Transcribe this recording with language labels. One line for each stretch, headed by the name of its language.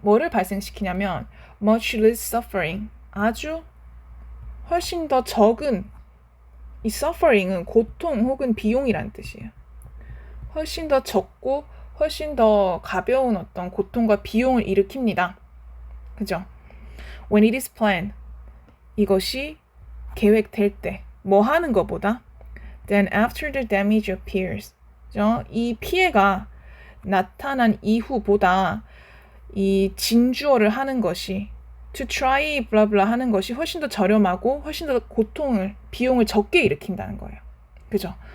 Korean: 뭐를 발생시키냐면
English: much less suffering
Korean: 아주 훨씬 더 적은 이 suffering은 고통 혹은 비용이라는 뜻이에요. 훨씬 더 적고 훨씬 더 가벼운 어떤 고통과 비용을 일으킵니다. 그죠?
English: When it is planned
Korean: 이것이 계획될 때 뭐 하는 것보다
English: then after the damage appears
Korean: 그죠? 이 피해가 나타난 이후보다 이 진주어를 하는 것이
English: to try blah blah
Korean: 하는 것이 훨씬 더 저렴하고 훨씬 더 비용을 적게 일으킨다는 거예요. 그죠?